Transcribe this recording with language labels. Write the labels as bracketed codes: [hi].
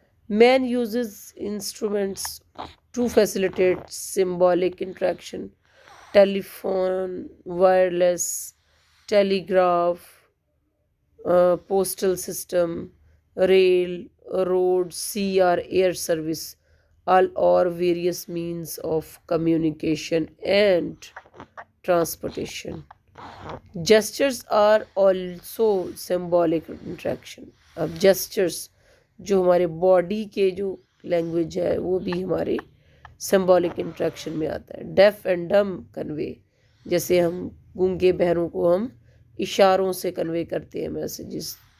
[en] Man uses instruments to facilitate symbolic interaction. Telephone, wireless, telegraph, postal system, rail, road, sea or air service, all or various means of communication and transportation. Gestures are also symbolic interaction. [ur] اب gestures جو ہمارے body کے جو language ہے وہ بھی ہمارے symbolic interaction میں آتا ہے. [en] deaf and dumb convey, [ur] جیسے ہم گونگے بہروں کو ہم اشاروں سے کنوے کرتے ہیں میسیجز.